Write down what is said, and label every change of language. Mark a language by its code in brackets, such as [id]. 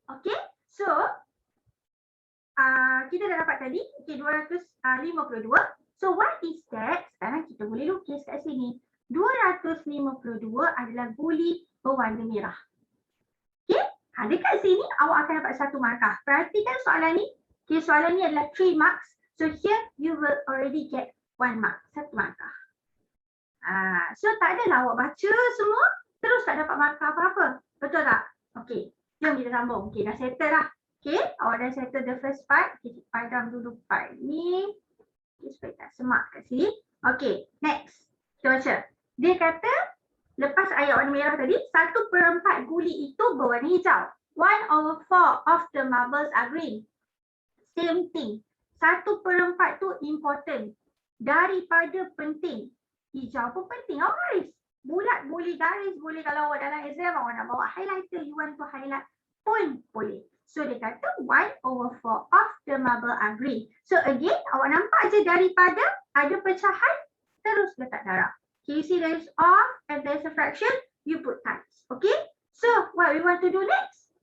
[ms] Okay, so kita dah dapat tadi, okay, 252. [en] So what is that? [ms] Sekarang kita boleh lukis kat sini. 252 adalah guli berwarna merah. Okay, dekat sini awak akan dapat satu markah. Perhatikan soalan ni. Okay, soalan ni adalah 3 marks. [en] So here you will already get 1 mark. [ms] Satu markah. So tak adalah awak baca semua terus tak dapat markah apa-apa. Betul tak? Okay, jom kita sambung. Okay, dah settle dah. Okay, awak dah settle [en] the first part. [ms] Okay, kita padam dulu part ni. Okay, supaya tak semak kat sini. Okay, next. Kita baca. Dia kata, lepas ayat warna merah tadi, 1/4 guli itu berwarna hijau. [en] 1/4 of the marbles are green. Same thing. 1/4 tu important. [ms] Daripada penting. Hijau pun penting. Awak garis. Bulat boleh garis. Boleh kalau awak dalam exam, awak nak bawa highlighter. [en] You want to highlight [ms] pun boleh. [en] So [ms] dia kata [en] 1/4 of the marble are green. [ms] So again, awak nampak je daripada ada pecahan. Terus letak darab. [en] Okay, you see there is of and there is a fraction. You put times. Okay. So what we want to do next?